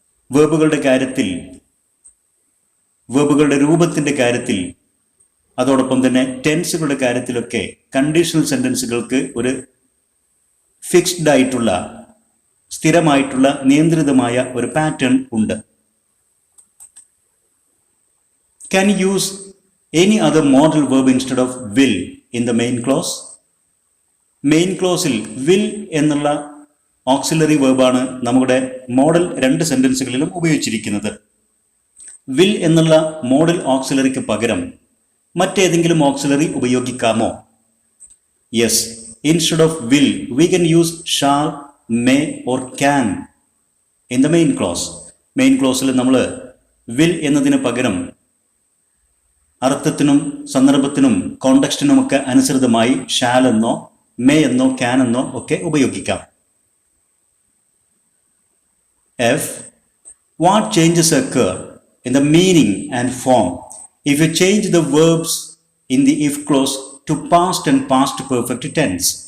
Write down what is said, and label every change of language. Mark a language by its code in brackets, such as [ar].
[ml] വേർബുകളുടെ കാര്യത്തിൽ, വേർബുകളുടെ രൂപത്തിന്റെ കാര്യത്തിൽ, അതോടൊപ്പം തന്നെ ടെൻസുകളുടെ കാര്യത്തിലൊക്കെ കണ്ടീഷണൽ സെന്റൻസുകൾക്ക് ഒരു ഫിക്സ്ഡ് ആയിട്ടുള്ള, സ്ഥിരമായിട്ടുള്ള, നിയന്ത്രിതമായ ഒരു പാറ്റേൺ ഉണ്ട്. [en] Can you use any other modal verb instead of will in the main clause? [ml] Main ക്ലോസിൽ will എന്നുള്ള ഓക്സിലറി വേർബാണ് നമ്മുടെ മോഡൽ 2 സെന്റൻസുകളിലും ഉപയോഗിച്ചിരിക്കുന്നത്. will എന്നുള്ള മോഡൽ ഓക്സിലറിക്ക് പകരം മറ്റേതെങ്കിലും ഓക്സിലറി ഉപയോഗിക്കാമോ? [en] Yes, instead of will we can use shall, may or can in the main clause. [ml] Main ക്ലോസിൽ നമ്മൾ will എന്നതിന് പകരം അർത്ഥത്തിനും സന്ദർഭത്തിനും കോണ്ടെക്സ്റ്റിനുമൊക്കെ അനുസൃതമായി ഷാൽ എന്നോ മേ എന്നോ ക്യാൻ എന്നോ ഒക്കെ ഉപയോഗിക്കാം. [en] F. What changes occur in the meaning and form if you change the verbs in the if clause to past and past perfect tense?